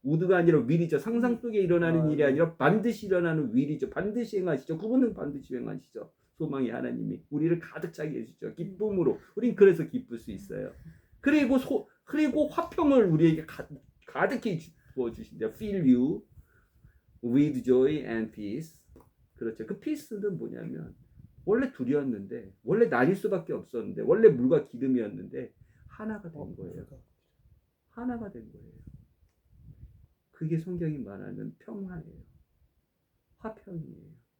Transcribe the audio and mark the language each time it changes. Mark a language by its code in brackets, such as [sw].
[ko] would가 아니라 will이죠. 상상 속에 일어나는 일이 아니라 반드시 일어나는 will이죠. 반드시 행하시죠. 그분은 반드시 행하시죠. 소망의 하나님이 우리를 가득 차게 해주죠. 기쁨으로. 우린 그래서 기쁠 수 있어요. 그리고 화평을 우리에게 가득히 부어주신대요. [en] fill you with joy and peace. [ko] 그렇죠. 그 peace는 뭐냐면 원래 둘이었는데 원래 나뉠 수밖에 없었는데 원래 물과 기름이었는데 하나가 된 거예요. 하나가 된 거예요. 그게 성경이 말하는 평화예요. 화평이에요.